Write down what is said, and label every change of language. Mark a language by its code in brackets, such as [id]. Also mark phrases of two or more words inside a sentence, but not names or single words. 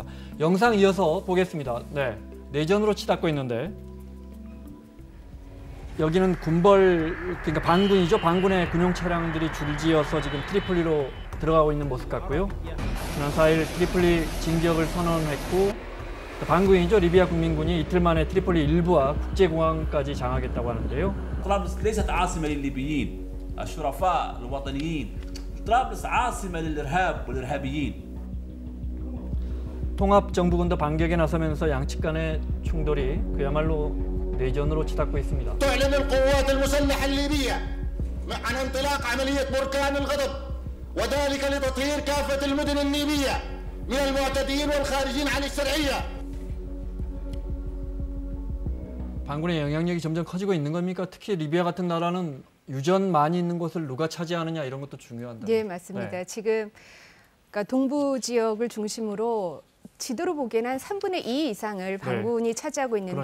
[ko] 영상 이어서 보겠습니다. 네, 내전으로 치닫고 있는데 여기는 군벌 그러니까 반군이죠. 반군의 군용 차량들이 줄지어서 지금 트리폴리로 들어가고 있는 모습 같고요. 지난 4일 트리폴리 진격을 선언했고 반군이죠. 리비아 국민군이 이틀 만에 트리폴리 일부와 국제공항까지 장악했다고 하는데요. [ar] طرابلس ليست عاصمة للليبيين الشرفاء الوطنيين طرابلس عاصمة للإرهاب والإرهابيين [ko] 통합정부군도 반격에 나서면서 양측 간의 충돌이 그야말로 내전으로 치닫고 있습니다. [ar] تعلن القوات المسلحة الليبية عن انطلاق عملية بركان الغضب وذلك لتطهير كافة المدن النيبية من المعتدين والخارجين عن الشرعية. [ko] 반군의 영향력이 점점 커지고 있는 겁니까? 특히 리비아 같은 나라는 유전 많이 있는 곳을 누가 차지하느냐 이런 것도 중요한다. 네, 맞습니다. 네. 지금 그러니까 동부 지역을 중심으로 지도로 보기에는 한 3분의 2 이상을 반군이 차지하고 있는데